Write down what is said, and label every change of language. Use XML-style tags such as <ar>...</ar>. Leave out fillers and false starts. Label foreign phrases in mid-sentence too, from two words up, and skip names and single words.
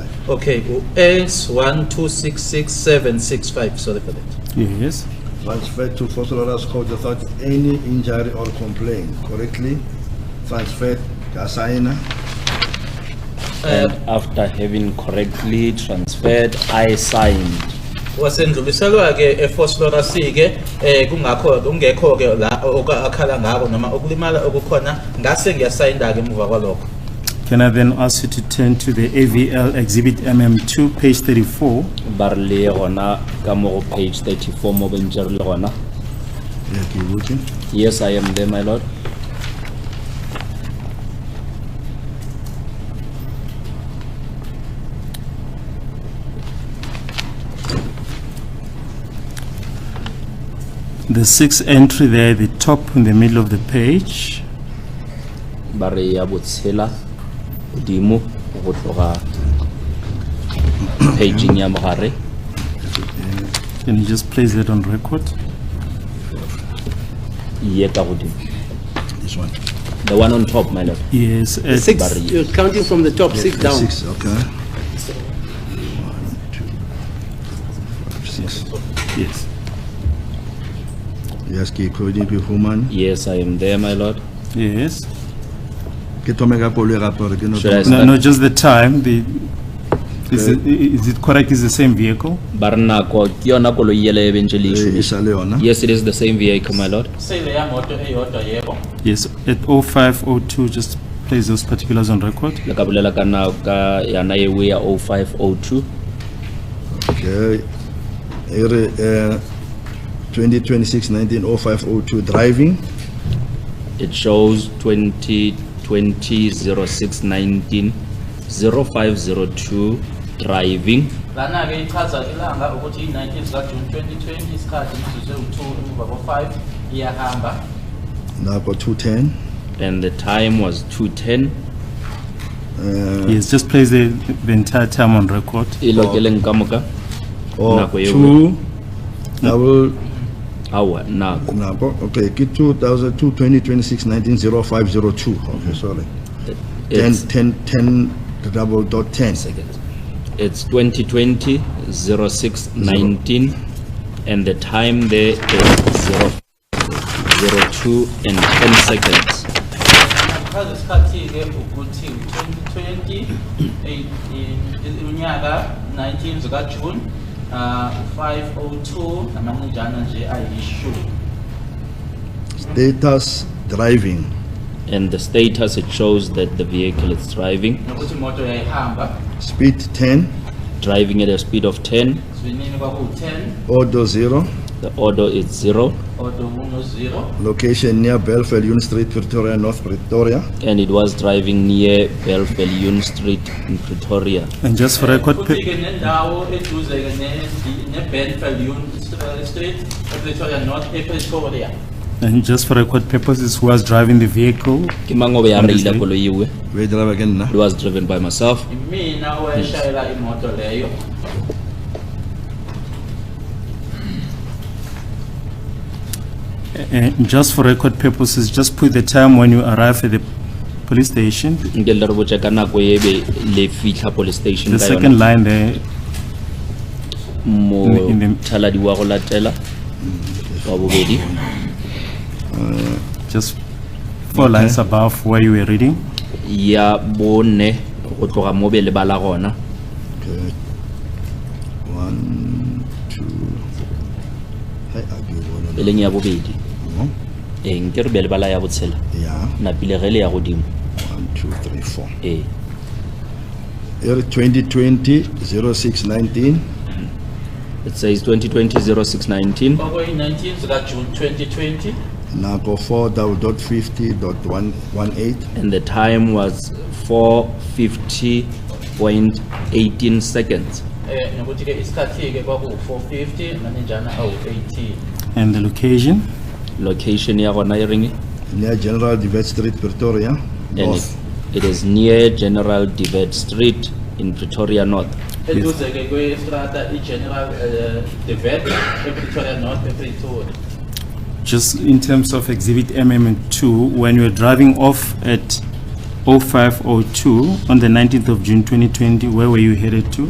<en>Okay, S1266765. Sorry for that. Yes. Transferred to Fossolaras Court without any injury or complaint. Correctly transferred Kasaina. And after having correctly transferred, I signed.</en> <zu>Wasendluliselwa ke eFoslora ke kungekho ke la akhala ngako noma ukulimala okukhona ngase ngiyasayinda ke emuva kwalokho.</zu> <en>Can I then ask you to turn to the AVL Exhibit MM2, page 34?</en> <nso>ba re le gona ka mo go page 34 mo bentse re le gona.</nso> <en>Yeah, keep looking. Yes, I am there, my lord. The sixth entry there, the top in the middle of the page.</en> <nso>Ba re ya botshela godimo go tloga paging ya mogare.</nso> <en>Can you just place that on record?</en> <nso>Ye ka godimo.</nso> <en>This one. The one on top, my lord. Yes. at- 6, Barry. you're counting from the top, 6 down. 6, okay. 1, 2, 5, 6. Yes. Yes, keep holding human. Yes, I am there, my lord. Yes.</en> <nso>Ke tome ka koloi gape gore ke no</nso> <en>Should I</en> <nso>tome-</nso> <en>No, no, just the time. Is it correct? Is the same vehicle?</en> <nso>Ba re nako ke yona koloi yele e bentse le e issue. sa le yona.</nso> <en>Yes, it is the same vehicle, my lord.</en> <zu>Sele ya moto eyodwa yebo.</zu> <en>Yes. At 0502, just place those particulars on record.</en> <nso>Le ka bolela ka nako ka yana ewe ya 0502. Okay. Ere 2026-19-0502 driving.</nso> <en>It shows 2020-06-19 0502 driving.</en> <zu>Lana ke ichaza ilanga ukuthi i-19 zika June 2020 isikhathi mzuzu u2 emva ko5 iyahamba.</zu> <nso>Nako 210.</nso> <en>And the time was 2:10. Yes, just place the entire time on record.</en> <nso>E lokeleng ka moka.</nso> <en>Or</en> <nso>Nako eo.</nso> <en>2 double</en> <nso>Awa nako. nako. Okay, ke 2026-19-0502.</nso> <en>Okay, sorry. It's 10 double dot 10. seconds. It's 2020-06-19 and the time there is 0:02 and 10 seconds.</en> <zu>Chaza isikhathi ke ukuthi 2020 unyaka 19 zika June 502 namanjana nje ayishumi.</zu> <en>Status driving. And the status, it shows that the vehicle is driving</en> <zu>Nokuthi imoto yayihamba</zu> <en>Speed 10. at a speed of 10.</en> <zu>sivinini kwaku10</zu> <en>Order 0. The order is 0</en> <zu>odo uno 0</zu> <en>Location near Belfast Union Street, Pretoria, North Pretoria. and it was driving near Belfast Street in Pretoria. And just for record,</en> <zu>futhi ke nendawo eduze ke ne-Benfield Street ePretoria North ePretoria.</zu> <en>and just for record purposes, who was driving the vehicle?</en> <nso>Ke mang o be a</nso> <en>On this</en> <nso>reila</nso> <en>day?</en> <nso>koloi ewe?</nso> <en>We drive again now. It was driven by myself.</en> <zu>Mina owayeshayela imoto leyo.</zu> <en>And just for record purposes, just put the time when you arrive at the police station.</en> <nso>Nke le re botse ka nako e be le fihla</nso> <en>police station The</en> <nso>ka</nso> <en>second</en> <nso>yona</nso> <en>line there,</en> <nso>mo</nso> <en>in the-</en> <nso>thaladi wa go latela wa bobedi</nso> <en>just 4 lines above where you were reading.</en> <nso>ya bone go tloga mo be le bala gona.</nso> <en>Okay. 1, 2. Hey,</en> <nso>E leng ya bobedi.</nso> <en>No.</en> <nso>Nke re be le bala ya botshela.</nso> <en>Yeah.</en> <nso>Napile ge le ya godimo.</nso> <en>1, 2, 3, 4. Eh. Here 2020-06-19. It says 2020-06-19</en> <zu>Kwakuyi-19 zika June 2020</zu> <nso>Nako 4.50.18.</nso> <en>and the time was 4:50.18 seconds.</en> <zu>nokuthi ke isikhathi ke kwaku450 naninjana awu18.</zu> <en>And the location,</en> <nso>Location ya gona e reng?</nso> <en>Near General Divet Street, Pretoria. And North. it is near General Divet Street in Pretoria North.</en> <zu>Eduze ke kwestrata i-General de Wet ePretoria North ePretoria.</zu> <en>just in terms of exhibit MM2, when you were driving off at 0502 on the 19th of June 2020, where were you headed to?</en>